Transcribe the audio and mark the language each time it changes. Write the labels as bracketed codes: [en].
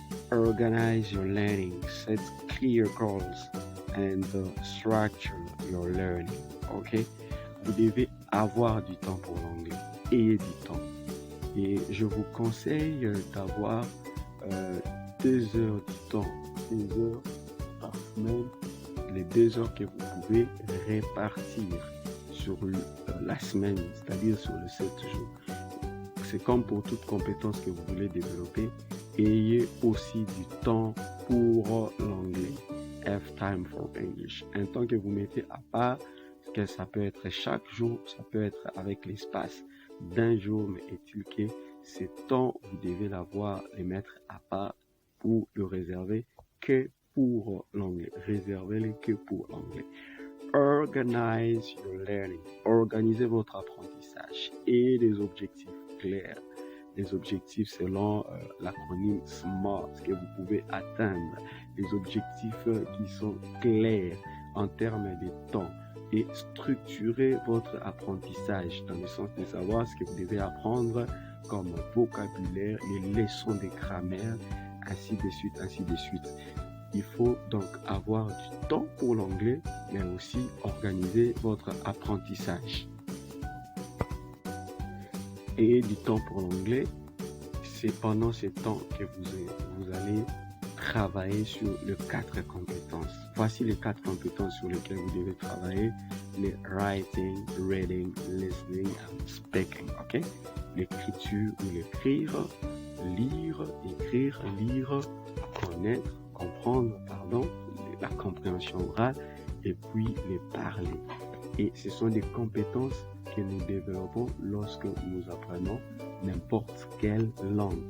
[en] Organize your learning, set clear goals, and structure your learning. Ok? [fr] Vous devez avoir du temps pour l'anglais. Ayez du temps. Et je vous conseille d'avoir 2 heures du temps, 2 heures par semaine, les 2 heures que vous pouvez répartir sur la semaine, c'est-à-dire sur les 7 jours. C'est comme pour toute compétence que vous voulez développer. Ayez aussi du temps pour l'anglais. Have time for English. Un temps que vous mettez à part, que ça peut être chaque jour, ça peut être avec l'espace d'un jour, mais est-il que ce temps, vous devez les mettre à part pour le réserver que pour l'anglais. Réservez-les que pour l'anglais. [en] Organize your learning. [fr] Organisez votre apprentissage et des objectifs clairs. Des objectifs selon l'acronyme SMART que vous pouvez atteindre. Des objectifs qui sont clairs en termes de temps. Et structurez votre apprentissage dans le sens de savoir ce que vous devez apprendre comme vocabulaire, les leçons de grammaire, ainsi de suite, ainsi de suite. Il faut donc avoir du temps pour l'anglais, mais aussi organiser votre apprentissage. Et du temps pour l'anglais, c'est pendant ce temps que vous allez travailler sur les 4 compétences. Voici les 4 compétences sur lesquelles vous devez travailler. [en] Les writing, reading, listening and speaking. Ok? [fr] L'écriture ou l'écrire, lire, connaître, comprendre, la compréhension orale et puis les parler. Et ce sont des compétences que nous développons lorsque nous apprenons n'importe quelle langue.